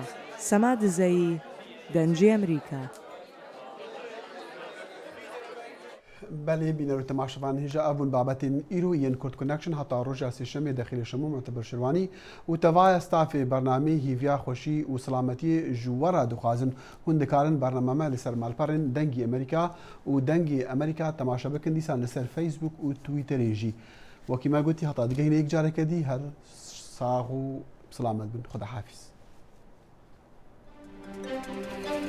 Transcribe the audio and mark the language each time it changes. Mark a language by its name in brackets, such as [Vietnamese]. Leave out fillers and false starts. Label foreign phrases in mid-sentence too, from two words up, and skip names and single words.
[Kurdish] سەماد زەیی دەنجی ئەمریکا. بله بینەرو تەماشەوان هێژە ئەبوون بابەتین ئیرو یەن کورد کنەکشن هەتا ڕۆژە سێشەمێ دەخیلی شەمۆ معتبر شروانی و تەڤایە ستافێ بەرنامەی هیڤیا خۆشی و سلامەتی ژووەرە دخوازن هون دەکارن بەرنامەمە لەسەر ماڵپەڕێن دەنگی ئەمریکا و دەنگی ئەمریکا تەماشە بکەن دیسان لەسەر فەیسبوک و تویتەرێژی وەکیما گوتی هەتا دگەینە یەک جارێکە دی هەر ساغ و سلامەت بن [Persian] خدا حافظ